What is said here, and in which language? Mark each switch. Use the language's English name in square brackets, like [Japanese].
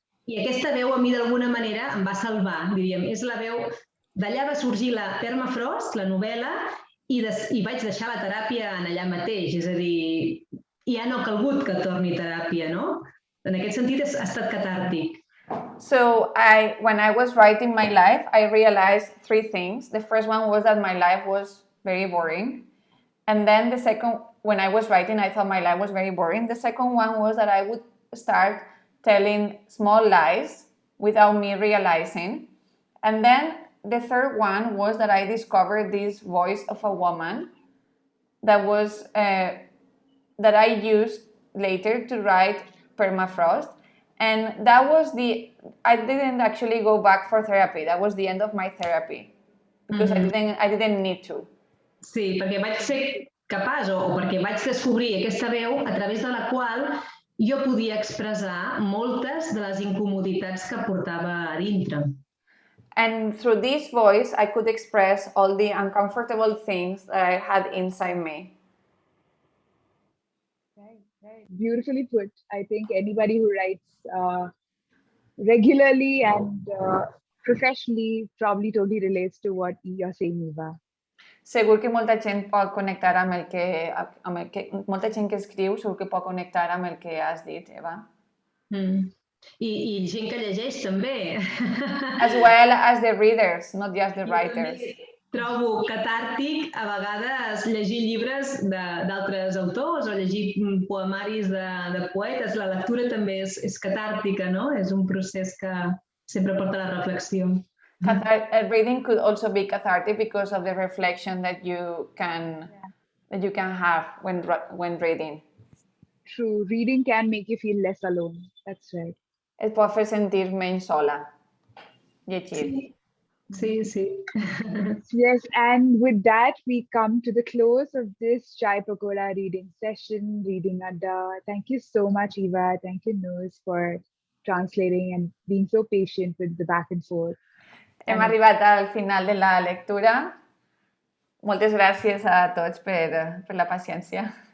[Catalan] I aquesta veu a mi d'alguna manera em va salvar, diríem. És la veu, d'allà va sorgir la Permafrost, la novel·la, i vaig deixar la teràpia allà mateix. És a dir, ja no ha calgut que torni teràpia, no? En aquest sentit ha estat catàrtic. [English] So when I was writing my life, I realized 3 things. The first one was that my life was very boring. And then the second, when I was writing, I thought my life was very boring. The second one was that I would start telling small lies without me realizing. And then the third one was that I discovered this voice of a woman that was that I used later to write Permafrost. And that was I didn't actually go back for therapy. That was the end of my therapy because I didn't need to. [Catalan] Sí, perquè vaig ser capaç o perquè vaig descobrir aquesta veu a través de la qual jo podia expressar moltes de les incomoditats que portava a dintre. [English] And through this voice, I could express all the uncomfortable things that I had inside me. Right. Beautifully put. I think anybody who writes regularly and professionally probably totally relates to what you're saying, Eva. [Catalan] Segur que molta gent pot connectar amb el que molta gent que escriu segur que pot connectar amb el que has dit, Eva. I gent que llegeix també. [English] As well as the readers, not just the writers. [Catalan] Trobo catàrtic a vegades llegir llibres d'altres autors o llegir poemaris de poetes. La lectura també és catàrtica, no? És un procés que sempre porta a la reflexió. [English] Reading could also be cathartic because of the reflection that you can have when reading. True, reading can make you feel less alone. That's right. [Catalan] Et pot fer sentir menys sola. Llegir. Sí. [English] Yes, and with that, we come to the close of this Chai Pakoda reading session, Reading Adda. Thank you so much, Eva. Thank you, Nose, for translating and being so patient with the back and forth. [Catalan] Hem arribat al final de la lectura. Moltes gràcies a tots per la paciència.